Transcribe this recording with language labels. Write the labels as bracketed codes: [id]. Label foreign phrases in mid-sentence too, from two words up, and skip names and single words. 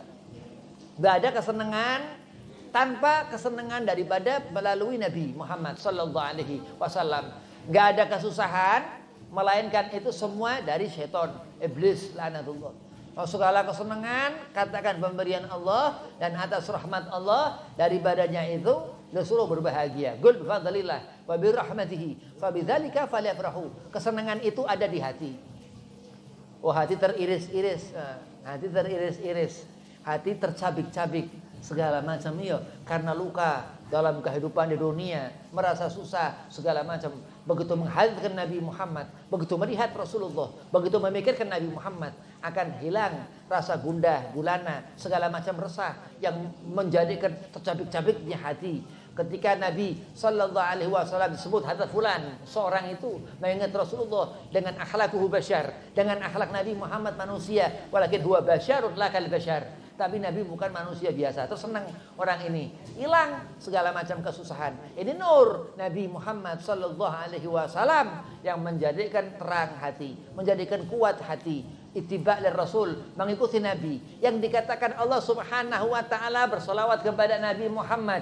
[id] Gak ada kesenangan tanpa kesenangan daripada melalui Nabi Muhammad [ar] صلى الله عليه وسلم. [id] Gak ada kesusahan melainkan itu semua dari syaitan, iblis laknatullah. Segala kesenangan katakan pemberian Allah dan atas rahmat Allah, daripadanya itu disuruh berbahagia. [ar] قل بفضل الله وبرحمته فبذلك فليفرحوا. [id] Kesenangan itu ada di hati. Oh, hati teriris-iris, hati teriris-iris, hati tercabik-cabik segala macam ya, karena luka dalam kehidupan di dunia, merasa susah segala macam. Begitu menghadirkan Nabi Muhammad, begitu melihat Rasulullah, begitu memikirkan Nabi Muhammad, akan hilang rasa gundah, gulana, segala macam resah yang menjadikan tercabik-cabiknya hati. Ketika Nabi [ar] صلى الله عليه وسلم [id] disebut [ar] هذا فلان, [id] seorang itu mengingat Rasulullah dengan [ar] أخلاقه بشر, [id] dengan akhlak Nabi Muhammad manusia, [ar] ولكن هو بشر لا كالبشر. [id] Tapi Nabi bukan manusia biasa. Terus senang orang ini, hilang segala macam kesusahan. Ini nur Nabi Muhammad [ar] صلى الله عليه وسلم [id] yang menjadikan terang hati, menjadikan kuat hati. [ar] اتباع للرسول, [id] mengikuti Nabi. Yang dikatakan Allah [ar] سبحانه وتعالى [id] bersolawat kepada Nabi Muhammad.